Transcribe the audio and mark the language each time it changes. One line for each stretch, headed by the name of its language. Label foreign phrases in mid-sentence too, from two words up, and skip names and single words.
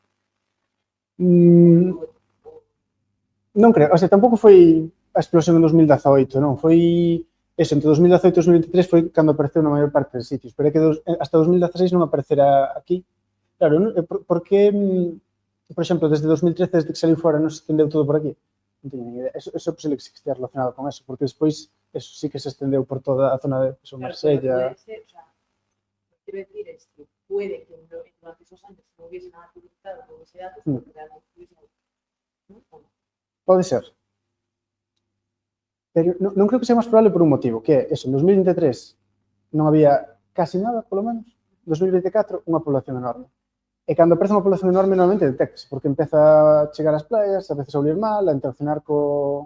Galician: Non creo, o sea, tampouco foi a explosión en 2018, non, foi eso, entre 2018 e 2023 foi cando apareceu na maior parte dos sitios, pero é que hasta 2016 non aparecerá aquí. Claro, por que, por exemplo, desde 2013, desde que saliu fora, non se estendeu todo por aquí? Non teño nin idea. Eso é posible que estea relacionado con eso, porque despois eso sí que se estendeu por toda a zona de Marsella.
Spanish: Puede ser, o sea, lo que quiero decir es que puede que durante esos años no hubiese nada publicado con ese dato, pero realmente hubiese algo, ¿no?
Galician: Pode ser. Pero non creo que sea máis probable por un motivo, que é eso, en 2023 non había casi nada, polo menos. En 2024, unha población enorme. E cando aparece unha población enorme, normalmente detectase, porque empeza a chegar ás playas, a veces a oler mal, a interaccionar co...